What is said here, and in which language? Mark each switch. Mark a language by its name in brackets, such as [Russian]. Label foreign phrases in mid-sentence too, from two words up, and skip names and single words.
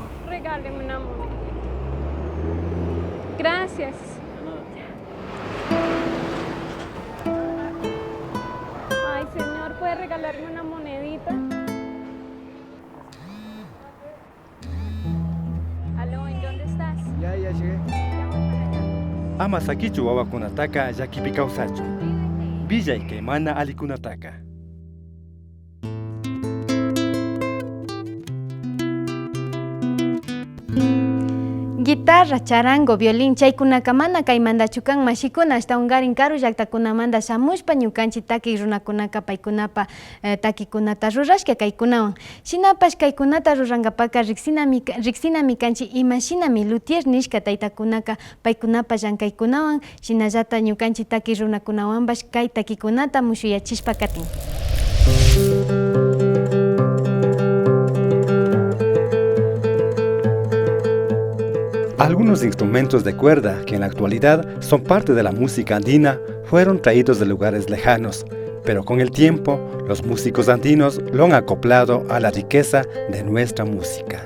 [Spanish] Regáleme una moneda. Gracias. Ay, señor, ¿puede regalarme una monedita? Aló, ¿en dónde estás? Ya llegué. [Quechua] Ama sakichu wawakunataka llakipi kawsachu. Villay kay mana alikunataka. Guitarra, charango, violín, chaykunaka mana kaymandachu kan mashikuna hasta ungarin karu llaqtakunamanta shamushpa ñukanchik taki runakunaka paykunapa takikunata rurashka kaykunawan. Shinapash kaykunata rurankapaka riqsinami kanchik imashinami luthier nishka taytakunaka paykunapa llankaykunawan shinallata ñukanchik taki runakunawanpash kay takikunata mushuyachishpa katin. [Spanish] Algunos instrumentos de cuerda que en la actualidad son parte de la música andina fueron traídos de lugares lejanos, pero con el tiempo los músicos andinos lo han acoplado a la riqueza de nuestra música.